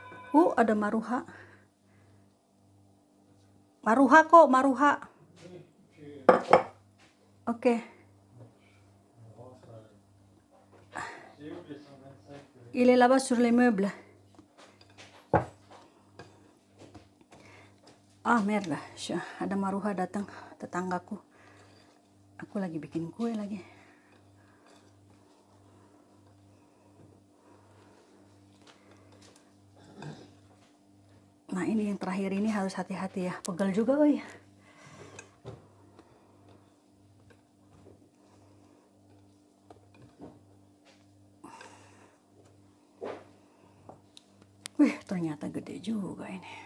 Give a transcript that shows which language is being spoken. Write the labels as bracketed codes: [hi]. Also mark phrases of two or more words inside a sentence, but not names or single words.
[id] Ada Maruha. Maruha kok, Maruha. Oke. [fr] Il est là-bas sur les meubles. Ah, merda. [id] Ada Maruha datang, tetanggaku. Aku lagi bikin kue lagi. Nah, ini yang terakhir ini harus hati-hati ya. Pegel juga, woy. Wih, ternyata gede juga ini.